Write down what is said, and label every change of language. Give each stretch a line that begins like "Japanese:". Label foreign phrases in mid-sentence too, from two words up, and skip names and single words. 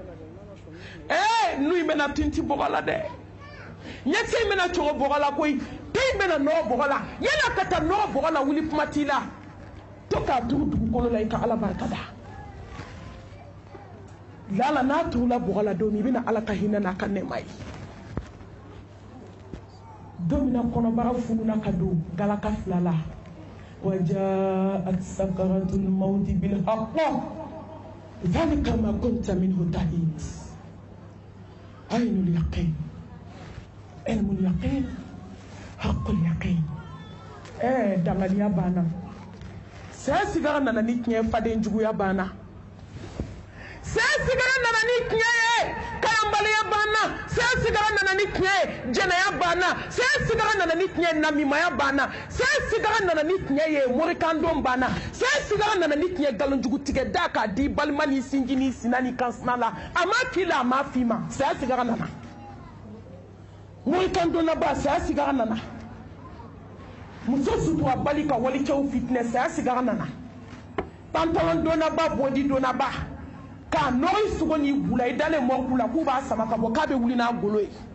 Bambara: nu in bɛna tinti bɔgɔ la dɛ ɲɛkisɛ in bɛna cogo bɔgɔ la koyi da in bɛna nɔgɔ bɔgɔ la yan'a ka taa nɔgɔ bɔgɔ la wuli kuma t'i la to k'a turu dugukolo la i ka ala barika da lala n'a turula bɔgɔ la don min i bɛna ala ka hinɛ n'a ka nɛɛma ye don min na kɔnɔbara fununa ka don galaka 2 la
Arabic: وجاءت سكرة الموت بالحق ذلك ما كنت منه تحيد عين اليقين علم اليقين حق اليقين
Bambara: دangaliya bana saya sigara nana ni tiɲɛ faden juguya bana saya sigara nana ni tiɲɛ ye kalanbaliya bana saya sigara nana ni tiɲɛ ye jɛnɛya bana saya sigara nana ni tiɲɛ ye namimaya bana saya sigara nana ni tiɲɛ ye morikandon bana saya sigara nana ni tiɲɛ galonjugu tigɛ da k'a di balima ni sinji ni sina ni kansina la a ma k'i la a ma f'i ma saya sigara nana morikandonna ba saya sigara nana muso sutura bali ka walicɛw fitinɛ saya sigara nana pantalon donna ba bodi donna ba k'a nɔgɔ i sogo n'i bula i dalen mɔriku la k'u b'a sama ka bɔ k'a bɛ wuli n'a golo ye